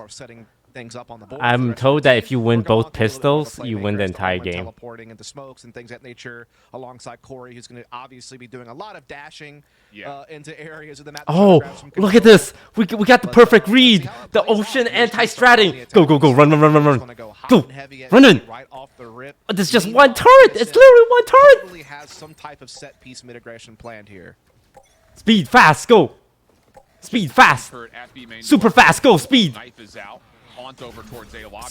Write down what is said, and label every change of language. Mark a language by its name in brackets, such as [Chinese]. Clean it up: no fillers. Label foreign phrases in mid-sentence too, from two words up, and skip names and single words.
[English] more of setting things up on the board. I'm told that if you win both pistols, you win the entire game. Teleporting into smokes and things of that nature, alongside Corey, who's going to obviously be doing a lot of dashing into areas of the map. Oh, look at this! We got the perfect read. The ocean anti-stratting. Go go go! Run run run run run! Go! Run in! Right off the rip. There's just one turret. It's literally one turret. Totally has some type of set piece mitigation planned here. Speed fast, go! Speed fast! Kurt at B main Super door. fast, go! Speed! Knife is out. Haunt over towards A lobby.